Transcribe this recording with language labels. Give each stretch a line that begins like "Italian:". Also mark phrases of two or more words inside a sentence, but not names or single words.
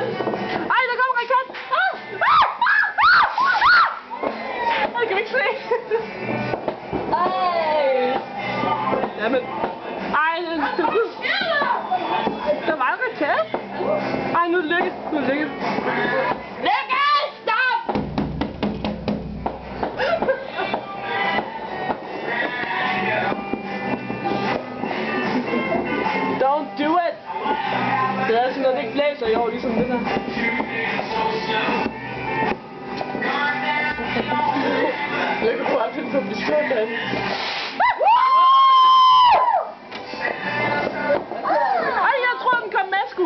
Danish: Ej, der kommer en raket! Jeg kan ikke se. Jamen. Ej, der var en raket. Ej, nu er det lykket. Lykke, stop!
English: Don't do it!
Danish: Det er sådan noget, det ikke blæser i år, ligesom det der. Lykke på at finde på pistolen derinde. Ej, jeg tror, den kom med, sgu.